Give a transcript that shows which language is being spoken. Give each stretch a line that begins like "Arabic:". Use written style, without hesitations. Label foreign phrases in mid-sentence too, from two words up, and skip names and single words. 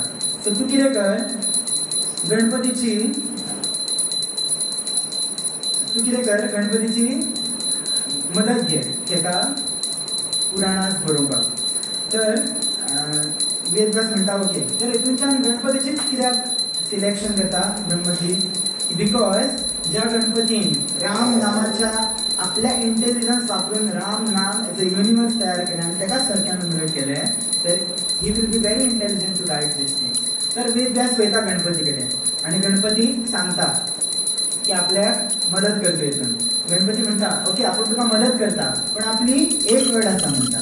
Konkani: सो तूं कितें कर, गणपतीची मदत घे तेका पुराणास बरोवपाक. तर वेदव्यास म्हणटा ओके. तर हितूनच्यान गणपतीचीच कित्याक सिलेक्शन करता ब्रह्मजी? बिकॉज ज्या गणपतीन राम नामाच्या आपल्या इंटेलिजन्स वापरून राम नाम
English: as a universe
Konkani: तयार केलें आनी तेकाच सारक्यान उलट केलें, तर
English: he will be very intelligent to guide this thing.
Konkani: तर वेदव्यास वयता गणपती कडेन आनी गणपती सांगता की आपल्याक मदत करता हितून. गणपती म्हणटा ओके आपूण तुका मदत करता पण आपली एक अट आसा म्हणटा.